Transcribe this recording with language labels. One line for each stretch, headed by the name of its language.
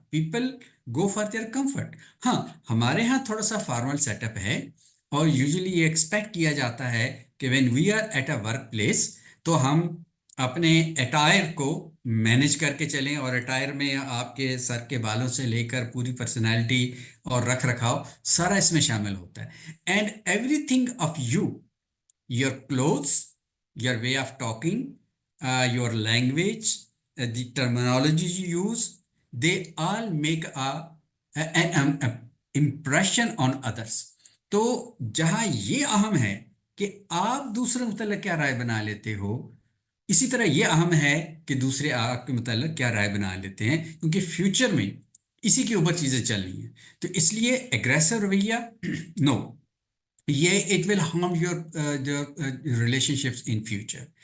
English: People go for their comfort.
Urdu: ہاں ہمارے ہاں تھوڑا سا فارمل سیٹ اپ ہے اور یوزلی یہ ایکسپیکٹ کیا جاتا ہے کہ
English: when we are at a workplace
Urdu: تو ہم اپنے اٹائر کو مینج کر کے چلیں، اور اٹائر میں آپ کے سر کے بالوں سے لے کر پوری پرسنالٹی اور رکھ رکھاؤ سارا اس میں شامل ہوتا ہے.
English: And everything of you, your clothes, your way of talking, your language, the terminology you use, they all make an impression on others.
Urdu: تو جہاں یہ اہم ہے کہ آپ دوسرے متعلق کیا رائے بنا لیتے ہو، اسی طرح یہ اہم ہے کہ دوسرے آپ کے متعلق کیا رائے بنا لیتے ہیں، کیونکہ فیوچر میں اسی کے اوپر چیزیں چلنی ہیں. تو اس لیے اگریسو رویہ نو، یہ
English: It will harm your relationships in future.